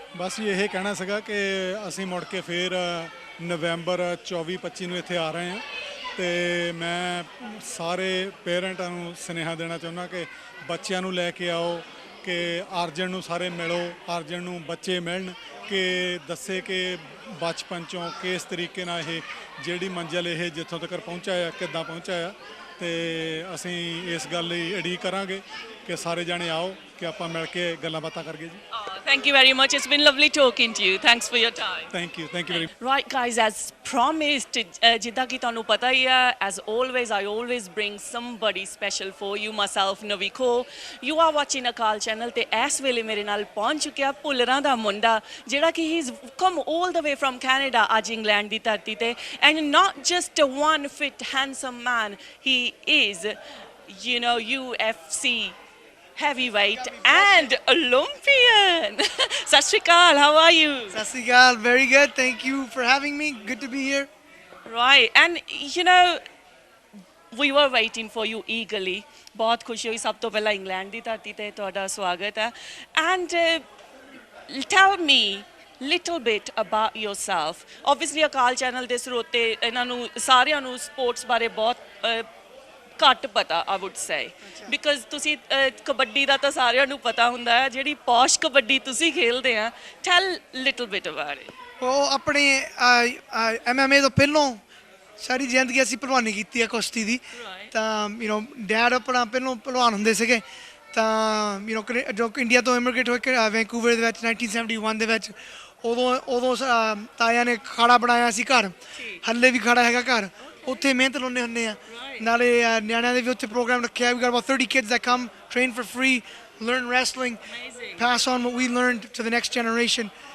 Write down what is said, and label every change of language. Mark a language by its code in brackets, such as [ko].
[pa] ਬਸ ਇਹ ਕਹਿਣਾ ਸੀਗਾ ਕਿ ਅਸੀਂ ਮੁੜ ਕੇ ਫੇਰ ਨਵੰਬਰ 24-25 ਨੂੰ ਇੱਥੇ ਆ ਰਹੇ ਹਾਂ ਤੇ ਮੈਂ ਸਾਰੇ ਪੇਰੈਂਟਾਂ ਨੂੰ ਸੁਨੇਹਾ ਦੇਣਾ ਚਾਹੁੰਦਾ ਕਿ ਬੱਚਿਆਂ ਨੂੰ ਲੈ ਕੇ ਆਓ ਕਿ ਅਰਜਨ ਨੂੰ ਸਾਰੇ ਮਿਲੋ ਅਰਜਨ ਨੂੰ ਬੱਚੇ ਮਿਲਣ ਕਿ ਦੱਸੇ ਕਿ ਬਚਪਨ 'ਚੋਂ ਕਿਸ ਤਰੀਕੇ ਨਾਲ ਇਹ ਜਿਹੜੀ ਮੰਜ਼ਿਲ ਇਹ ਜਿੱਥੋਂ ਤੱਕ ਪਹੁੰਚਾ ਆ ਕਿੱਦਾਂ ਪਹੁੰਚਾ ਆ ਤੇ ਅਸੀਂ ਇਸ ਗੱਲ ਲਈ ਉਡੀਕ ਕਰਾਂਗੇ ਕਿ ਸਾਰੇ ਜਾਣੇ ਆਓ ਕਿ ਆਪਾਂ ਮਿਲ ਕੇ ਗੱਲਾਂ ਬਾਤਾਂ ਕਰੀਏ ਜੀ। [en] Thank you very much. It's been lovely talking to you. Thanks for your time. Thank you very much. Right guys, as promised, [pa] ਜਿੱਦਾਂ ਕਿ ਤੁਹਾਨੂੰ ਪਤਾ ਹੀ ਆ [en] as always I always bring somebody special for you, myself Naviko. You are watching [pa] Akal channel ਤੇ ਇਸ ਵੇਲੇ ਮੇਰੇ ਨਾਲ ਪਹੁੰਚ ਚੁੱਕਿਆ ਭੁੱਲਰਾਂ ਦਾ ਮੁੰਡਾ ਜਿਹੜਾ ਕਿ [en] he's come all the way from Canada [pa] ਅੱਜ ਇੰਗਲੈਂਡ ਦੀ ਧਰਤੀ ਤੇ [en] and not just a one fit handsome man, he is, you know, UFC heavyweight and Olympian. Sat Shri Akal, how are you? Sasigal, very good. Thank you for having me. Good to be here. Right, and you know, we were waiting for you eagerly. [pa] बहुत खुशी हुई सब तो पहला England ਦੀ ਧਰਤੀ ਤੇ ਤੁਹਾਡਾ ਸਵਾਗਤ ਹੈ [en] and tell me little bit about yourself. [pa] Obviously Akal channel ਦੇ ਸਰੋਤੇ ਇਹਨਾਂ ਨੂੰ ਸਾਰਿਆਂ ਨੂੰ ਸਪੋਰਟਸ ਬਾਰੇ ਬਹੁਤ ਘੱਟ ਪਤਾ [en] I would say because [pa] ਤੁਸੀਂ ਕਬੱਡੀ ਦਾ ਤਾਂ ਸਾਰਿਆਂ ਨੂੰ ਪਤਾ ਹੁੰਦਾ ਹੈ ਜਿਹੜੀ ਪੌਸ਼ ਕਬੱਡੀ ਤੁਸੀਂ ਖੇਲਦੇ ਆ [en] tell little bit about it. [pa] ਉਹ ਆਪਣੇ MMA ਤੋਂ ਪਹਿਲਾਂ ਸਾਰੀ ਜ਼ਿੰਦਗੀ ਅਸੀਂ ਪਹਿਲਵਾਨੀ ਕੀਤੀ ਹੈ ਕੁਸ਼ਤੀ ਦੀ ਤਾਂ ਡੈਡ ਆਪਣਾ ਪਹਿਲਾਂ ਪਹਿਲਵਾਨ ਹੁੰਦੇ ਸੀਗੇ ਤਾਂ ਜੋ ਇੰਡੀਆ ਤੋਂ ਇਮੀਗ੍ਰੇਟ ਹੋ ਕੇ ਵੈਂਕੂਵਰ ਦੇ ਵਿੱਚ 1971 ਦੇ ਵਿੱਚ ਉਦੋਂ ਤਾਇਆ ਨੇ ਖਾੜਾ ਬਣਾਇਆ ਸੀ ਘਰ ਹੱਲੇ ਵੀ ਖਾੜਾ ਹੈਗਾ ਘਰ ਉੱਥੇ ਮਿਹਨਤ ਲਾਉਂਦੇ ਹੁੰਦੇ ਆ ਨਾਲੇ ਨਿਆਣਿਆਂ ਦੇ ਵੀ ਉੱਥੇ ਪ੍ਰੋਗਰਾਮ ਰੱਖਿਆ [en] we got about 30 kids that come train for free learn wrestling pass on what we learned to the next generation